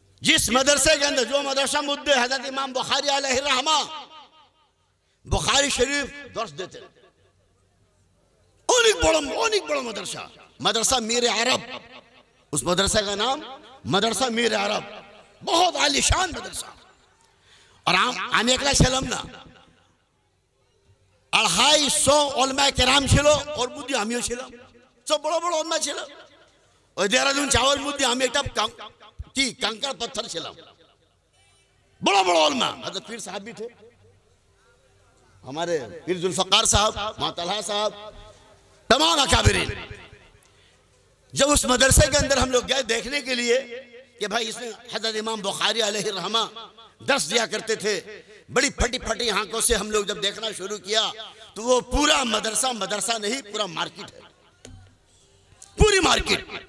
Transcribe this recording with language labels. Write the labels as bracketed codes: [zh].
[hi] जिस मदरसे के अंदर, जो मदरसा मुद्दे हजरत इमाम बुखारी अलैहि रहमा बुखारी शरीफ दर्स देते, अनेक बड़ा मदरसा मीर अरब। उस मदरसा का नाम मदरसा मीर अरब, बहुत आलिशान मदरसा। [bn] और আমি একলা ছিলাম না, 250 ওলামা কেরাম ছিল, ওর মধ্যে আমিও ছিলাম। সব বড় বড় ওলামা ছিল। ওই দেরাদুন চাওয়ার মধ্যে আমি একটা কি [hi] कंकड़ पत्थर [bn] ছিলাম। [hi] बड़ा बड़ा ओलमा, हजरत पीर साहब भी थे, हमारे पीर जुल्फकार साहब, मातलहा साहब, तमाम अकाबिरीन। जब उस मदरसे के अंदर हम लोग गए देखने के लिए कि भाई इसमें हजरत इमाम बुखारी अलैहि रहमा दर्स दिया करते थे, बड़ी फटी फटी आंखों से हम लोग जब देखना शुरू किया तो वो पूरा मदरसा नहीं, पूरा मार्केट है, पूरी मार्केट।